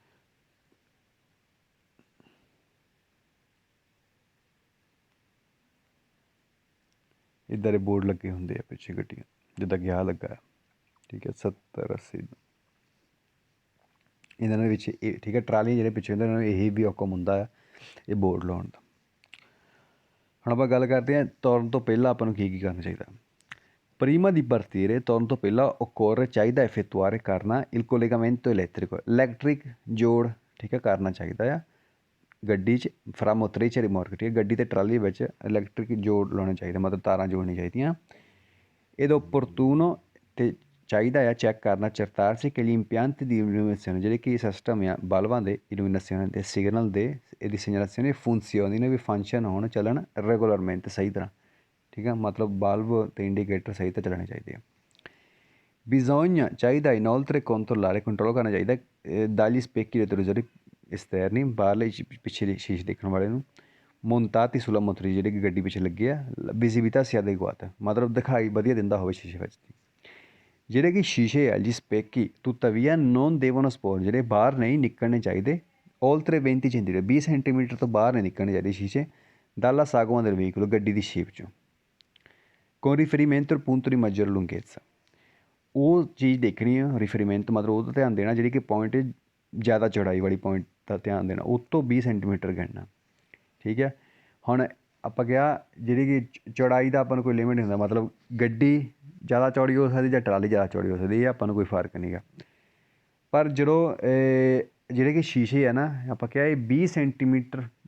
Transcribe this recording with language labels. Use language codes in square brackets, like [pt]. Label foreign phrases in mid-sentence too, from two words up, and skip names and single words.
[pa] ਇੱਦਾਂ ਦੇ ਬੋਰਡ ਲੱਗੇ ਹੁੰਦੇ ਆ ਪਿੱਛੇ ਗੱਡੀਆਂ ਜਿੱਦਾਂ ਕਿ ਆਹ ਲੱਗਾ ਠੀਕ ਹੈ 70 80 ਇਹਨਾਂ ਦੇ ਵਿੱਚ ਇਹ ਠੀਕ ਹੈ ਟਰਾਲੀ ਜਿਹੜੇ ਪਿੱਛੇ ਹੁੰਦੇ ਇਹਨਾਂ ਨੂੰ ਇਹੀ ਵੀ ਹੁਕਮ ਹੁੰਦਾ ਆ ਇਹ ਬੋਰਡ ਲਾਉਣ ਦਾ ਹੁਣ ਆਪਾਂ ਗੱਲ ਕਰਦੇ ਹਾਂ ਤੁਰਨ ਤੋਂ ਪਹਿਲਾਂ ਆਪਾਂ ਨੂੰ ਕੀ ਕਰਨਾ ਚਾਹੀਦਾ [it] prima di partire [pa] ਤੁਰਨ ਤੋਂ ਪਹਿਲਾਂ occorre ਚਾਹੀਦਾ effettuare ਕਰਨਾ [it] il collegamento elettrico [pa] ਇਲੈਕਟ੍ਰਿਕ ਜੋੜ ਠੀਕ ਹੈ ਕਰਨਾ ਚਾਹੀਦਾ ਆ ਗੱਡੀ 'ਚ [it] fra motrice e rimorchio [pa] ਠੀਕ ਹੈ ਗੱਡੀ ਅਤੇ ਟਰਾਲੀ ਵਿੱਚ ਇਲੈਕਟ੍ਰਿਕ ਜੋੜ ਲਾਉਣੇ ਚਾਹੀਦੇ ਮਤਲਬ ਤਾਰਾਂ ਜੋੜਨੀਆਂ ਚਾਹੀਦੀਆਂ ਇਹਦਾ opportuno ਅਤੇ ਚਾਹੀਦਾ ਆ ਚੈੱਕ ਕਰਨਾ [it] certarsi che gli impianti di illuminazione [pa] ਜਿਹੜੇ ਕਿ ਸਿਸਟਮ ਆ ਬਲਬਾਂ ਦੇ illuminazione ਦੇ ਸਿਗਨਲ ਦੇ ਇਹਦੀ [it] segnalazione funzionino [pa] ਵੀ ਫੰਕਸ਼ਨ ਹੋਣ ਚੱਲਣ regolarmente ਸਹੀ ਤਰ੍ਹਾਂ ਠੀਕ ਹੈ ਮਤਲਬ ਬਲਬ ਅਤੇ ਇੰਡੀਕੇਟਰ ਸਹੀ ਤਰ੍ਹਾਂ ਚੱਲਣੇ ਚਾਹੀਦੇ ਆ bisogna ਚਾਹੀਦਾ [it] inoltre controllare [pa] ਕੰਟਰੋਲ ਕਰਨਾ ਚਾਹੀਦਾ [it] dagli specchi retrovisori esterni [pa] ਬਾਹਰਲੇ ਪਿੱਛੇ ਸ਼ੀਸ਼ੇ ਦੇਖਣ ਵਾਲੇ ਨੂੰ [it] montati sulla motrice [pa] ਜਿਹੜੇ ਕਿ ਗੱਡੀ ਪਿੱਛੇ ਲੱਗੇ ਆ [it] visibilità sia adeguata [pa] ਮਤਲਬ ਦਿਖਾਈ ਵਧੀਆ ਦਿੰਦਾ ਹੋਵੇ ਸ਼ੀਸ਼ੇ ਵਿੱਚ ਜਿਹੜੇ ਕਿ ਸ਼ੀਸ਼ੇ ਆ ਜੀ [it] specchi tuttavia non devono esporre [pa] ਜਿਹੜੇ ਬਾਹਰ ਨਹੀਂ ਨਿਕਲਣੇ ਚਾਹੀਦੇ [it] oltre 20 centimetri [pa] 20 ਸੈਂਟੀਮੀਟਰ ਤੋਂ ਬਾਹਰ ਨਹੀਂ ਨਿਕਲਣੇ ਚਾਹੀਦੇ ਸ਼ੀਸ਼ੇ dalla [it] sagoma del veicolo [pa] ਗੱਡੀ ਦੀ ਸ਼ੇਪ 'ਚੋਂ [it] con riferimento al punto di maggior lunghezza [pa] ਉਹ ਚੀਜ਼ ਦੇਖਣੀ ਆ ਰਿਫਰੀਮੈਂਟ ਮਤਲਬ ਉਹਦਾ ਧਿਆਨ ਦੇਣਾ ਜਿਹੜੀ ਕਿ ਪੁਆਇੰਟ ਜ਼ਿਆਦਾ ਚੌੜਾਈ ਵਾਲੀ ਪੁਆਇੰਟ ਦਾ ਧਿਆਨ ਦੇਣਾ ਉਹ ਤੋਂ 20 ਸੈਂਟੀਮੀਟਰ ਗਿਣਨਾ ਠੀਕ ਹੈ ਹੁਣ ਆਪਾਂ ਕਿਹਾ ਜਿਹੜੀ ਕਿ ਚੌੜਾਈ ਦਾ ਆਪਾਂ ਨੂੰ ਕੋਈ ਲਿਮਿਟ ਨਹੀਂ ਹੁੰਦਾ ਮਤਲਬ ਗੱਡੀ ਜ਼ਿਆਦਾ ਚੌੜੀ ਹੋ ਸਕਦੀ ਜਾਂ ਟਰਾਲੀ ਜ਼ਿਆਦਾ ਚੌੜੀ ਹੋ ਸਕਦੀ ਇਹ ਆਪਾਂ ਨੂੰ ਕੋਈ ਫਰਕ ਨਹੀਂ ਗਾ ਪਰ ਜਦੋਂ ਜਿਹੜੇ ਕਿ ਸ਼ੀਸ਼ੇ ਆ ਨਾ ਆਪਾਂ ਕਿਹਾ ਇਹ 20 ਸੈਂਟੀਮੀਟਰ